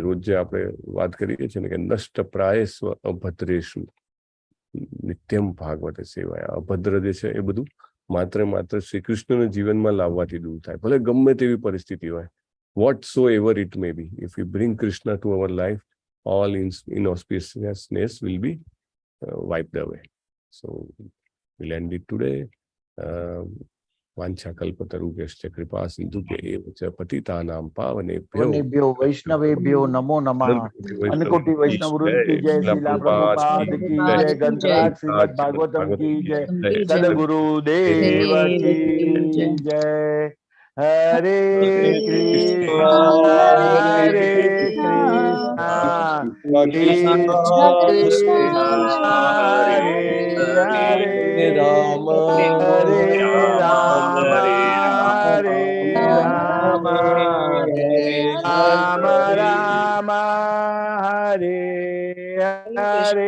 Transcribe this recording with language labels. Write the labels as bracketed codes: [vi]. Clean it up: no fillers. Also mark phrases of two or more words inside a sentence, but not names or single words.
[gu] રોજ જે આપણે વાત કરીએ છીએ ને કે [sa] नष्ट प्रायेषु अभद्रेषु नित्यं भागवत सेवया. [gu] અભદ્ર જે છે એ બધું માત્ર શ્રી કૃષ્ણને જીવનમાં લાવવાથી દૂર થાય, ભલે ગમે તેવી પરિસ્થિતિ હોય. [en] what so ever it may be, if you bring Krishna to our life, all inauspiciousness will be wiped away. So we'll end it today. [sa] वांछा कल्पतरुभ्यश्च कृपा सिंधुभ्य एव च पतितानां पावनेभ्यो वैष्णवेभ्यो नमो नमः. [hi] अन्नकोटी वैष्णव वृंद की जय. शीला प्रभुपाद की जय. ग्रंथराज श्रीमद भागवतम की जय. सदगुरु देव की जय. [sa] हरे कृष्ण हरे राम हरे राम हरे हरे.